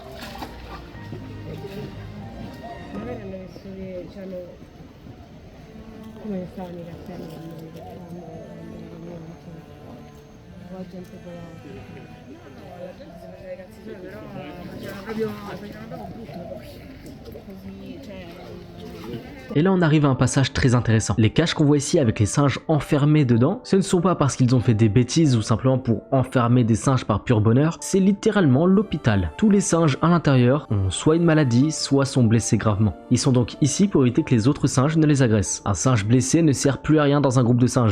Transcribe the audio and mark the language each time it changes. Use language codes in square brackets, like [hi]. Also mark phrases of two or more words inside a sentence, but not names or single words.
[it] Magari hanno messo che diciamo come stavano i cartelli la gente la gente si faceva i cazzi suoi, però facevano proprio brutto così, cioè. [fr] Et là on arrive à un passage très intéressant. Les cages qu'on voit ici avec les singes enfermés dedans, ce ne sont pas parce qu'ils ont fait des bêtises ou simplement pour enfermer des singes par pur bonheur, c'est littéralement l'hôpital. Tous les singes à l'intérieur ont soit une maladie, soit sont blessés gravement. Ils sont donc ici pour éviter que les autres singes ne les agressent. Un singe blessé ne sert plus à rien dans un groupe de singes.